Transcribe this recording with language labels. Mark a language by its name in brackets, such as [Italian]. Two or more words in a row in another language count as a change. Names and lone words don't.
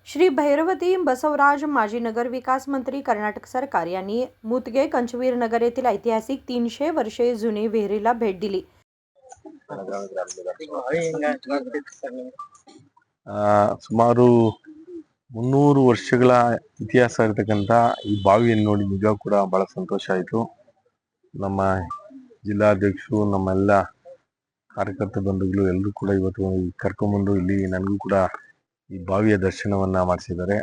[Marathi] श्री भैरवती बसवराज माजी नगर विकास मंत्री कर्नाटक सरकार यांनी मुतगे कंचवीर नगर येथील ऐतिहासिक 300 वर्षे जुनी विहिरीला भेट दिली। [Kannada] ಸುಮಾರು 300 ವರ್ಷಗಳ ಇತಿಹಾಸ ಇರತಕ್ಕಂತ ಈ ಬಾವಿಯನ್ನು ನೋಡಿ ನಿಜಕ್ಕೂ ಕೂಡ ಬಹಳ ಸಂತೋಷ ಆಯಿತು। ನಮ್ಮ ಜಿಲ್ಲಾಧ್ಯಕ್ಷರು ನಮ್ಮೆಲ್ಲ ಕಾರ್ಯಕರ್ತ ಬಂಧುಗಳು ಎಲ್ಲರೂ ಕೂಡ ಇವತ್ತು ಕರ್ಕೊಂಡು ಇಲ್ಲಿ ನನಗೂ ಕೂಡ ಈ ಬಾವಿಯ ದರ್ಶನವನ್ನ ಮಾಡಿಸಿದ್ದಾರೆ।